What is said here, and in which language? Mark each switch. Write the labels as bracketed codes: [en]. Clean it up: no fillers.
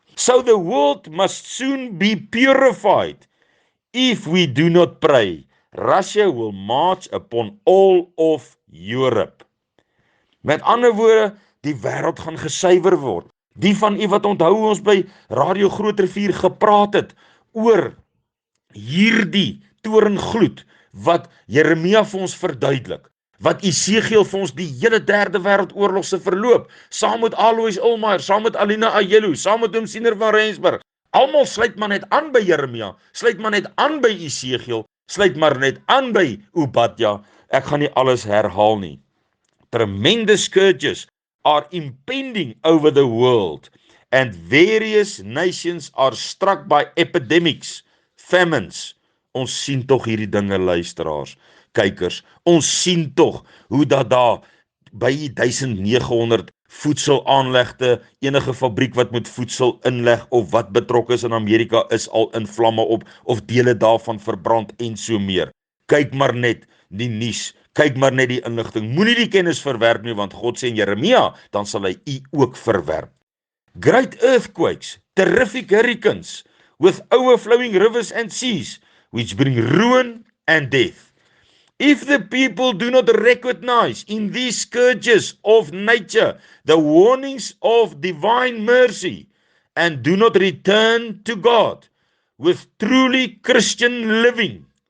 [en] So the world must soon be purified. If we do not pray, Russia will march upon all of Europe. [af] Met ander woorde, die wêreld gaan gesuiwer word. Die van u wat onthou ons by Radio Groot Rivier gepraat het oor hierdie torengloed wat Jeremia vir ons verduidelik, wat Esegiel vir ons die hele derde wêreldoorlog se verloop, saam met Alois Ulmayer, saam met Alina Ayelu, saam met Siener van Rensburg, almal sluit maar net aan by Jeremia, sluit maar net aan by Esegiel, sluit maar net aan by Obadja. Ek gaan nie alles herhaal nie. [en] Tremendous scourges are impending over the world, and various nations are struck by epidemics, famines. [af] Ons sien tog hierdie dinge, luisteraars, kykers, ons sien tog hoe dat daar by 1900 voedselaanlegte, enige fabriek wat met voedsel inleg of wat betrokke is in Amerika is al in vlamme op, of dele daarvan verbrand en so meer. Kyk maar net die nuus, kyk maar net die inligting, moenie die kennis verwerp nie, want God sê in Jeremia, dan sal hy u ook verwerp. [en] Great earthquakes, terrific hurricanes, with overflowing rivers and seas, which bring ruin and death. If the people do not recognize in these scourges of nature the warnings of divine mercy, and do not return to God with truly Christian living.